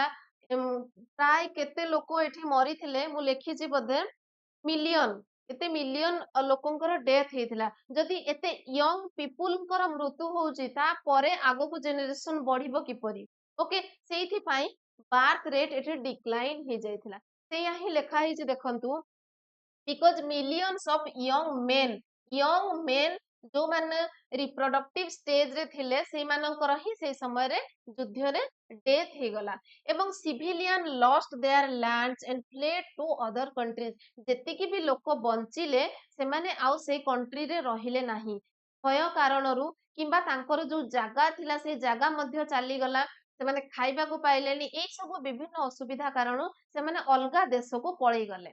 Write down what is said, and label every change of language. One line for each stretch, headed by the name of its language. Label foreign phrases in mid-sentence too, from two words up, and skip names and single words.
Odia: ପ୍ରାୟ କେତେ ଲୋକ ଏଠି ମରିଥିଲେ, ମୁଁ ଲେଖିଛି ବୋଧେ ମିଲିୟନ, ଏତେ ମିଲିୟନ ଲୋକଙ୍କର ଡେଥ ହେଇଥିଲା। ଯଦି ଏତେ
English: young people
Odia: ମୃତ୍ୟୁ ହଉଛି, ତାପରେ ଆଗକୁ ଜେନେରେସନ ବଢିବ କିପରି? ଓକେ, ସେଇଥିପାଇଁ
English: birth rate
Odia: ଏଠି ଡିକ୍ଲାଇନ ହେଇଯାଇଥିଲା। ସେଇଆ ହିଁ ଲେଖା ହେଇଛି ଦେଖନ୍ତୁ,
English: because millions of young men
Odia: ଯୋଉମାନେ
English: reproductive stage
Odia: ଥିଲେ, ସେଇମାନଙ୍କର ହିଁ ସେଇ ସମୟରେ ଯୁଦ୍ଧରେ ଡେଥ ହେଇଗଲା ଏବଂ
English: civilian lost their lands and fled to other countries.
Odia: ଯେତିକି ବି ଲୋକ ବଞ୍ଚିଲେ, ସେମାନେ ଆଉ ସେଇ କଣ୍ଟ୍ରିରେ ରହିଲେ ନାହିଁ ଭୟ କାରଣରୁ, କିମ୍ବା ତାଙ୍କର ଯୋଉ ଜାଗା ଥିଲା ସେଇ ଜାଗା ମଧ୍ୟ ଚାଲିଗଲା, ସେମାନେ ଖାଇବାକୁ ପାଇଲେନି, ଏଇ ସବୁ ବିଭିନ୍ନ ଅସୁବିଧା କାରଣରୁ ସେମାନେ ଅଲଗା ଦେଶକୁ ପଳେଇ ଗଲେ।